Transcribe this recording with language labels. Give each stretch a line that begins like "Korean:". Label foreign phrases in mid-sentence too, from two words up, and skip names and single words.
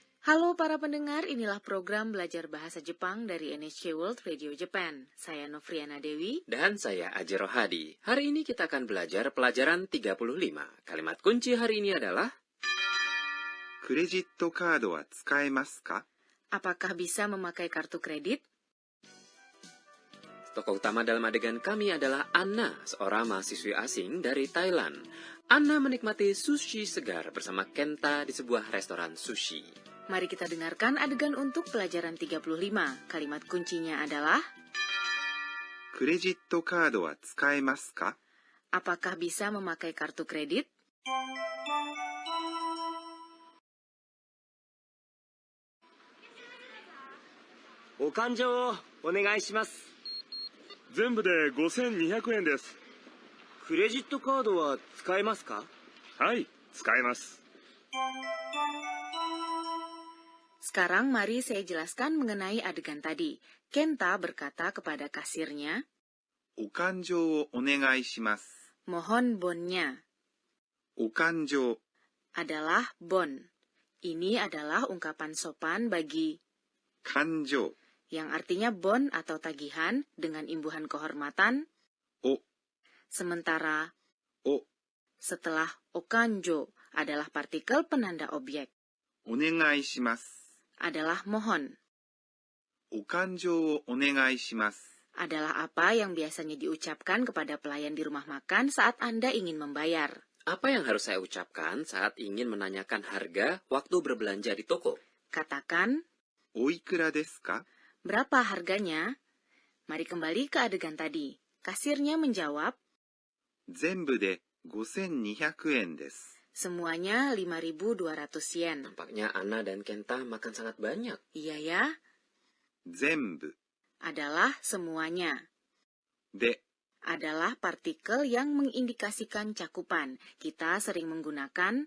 Indonesian: Halo para pendengar, inilah program belajar bahasa Jepang dari NHK World Radio Japan. Saya Novriana Dewi. Dan saya Ajero Hadi. Hari ini kita akan belajar pelajaran 35. Kalimat kunci hari ini adalah
Japanese: クレジットカードは使えますか?
Indonesian: Apakah bisa memakai kartu kredit? Tokoh utama dalam adegan kami adalah Anna, seorang mahasiswi asing dari Thailand. Anna menikmati sushi segar bersama Kenta di sebuah restoran sushi. Mari kita dengarkan adegan untuk pelajaran 35. Kalimat kuncinya adalah
Japanese: クレジットカードは使えますか?
Indonesian: Apakah bisa memakai kartu kredit?
Japanese: Okanjo, onegaishimasu. 全部で5200円です。クレジットカードは使えますか? はい、使えます。
Indonesian: Sekarang mari saya jelaskan mengenai adegan tadi. Kenta berkata kepada kasirnya,
Japanese: お勘定をお願いします。
Indonesian: mohon bonnya.
Japanese: お勘定
Indonesian: Adalah bon. Ini adalah ungkapan sopan bagi
Japanese: 勘定
Indonesian: yang artinya bon atau tagihan dengan imbuhan kehormatan.
Japanese: お
Indonesian: Sementara
Japanese: お
Indonesian: setelah okanjo adalah partikel penanda objek.
Japanese: お願いします。
Indonesian: Adalah mohon.
Japanese: お勘定をお願いします。
Indonesian: Adalah apa yang biasanya diucapkan kepada pelayan di rumah makan saat Anda ingin membayar. Apa yang harus saya ucapkan saat ingin menanyakan harga waktu berbelanja di toko? Katakan,
Japanese: おいくらですか?
Indonesian: berapa harganya? Mari kembali ke adegan tadi. Kasirnya menjawab,
Japanese: 全部で5200円です。
Indonesian: semuanya 5.200 yen. Nampaknya Anna dan Kenta makan sangat banyak. Iya ya,
Japanese: 全部
Indonesian: adalah semuanya.
Japanese: で
Indonesian: Adalah partikel yang mengindikasikan cakupan. Kita sering menggunakan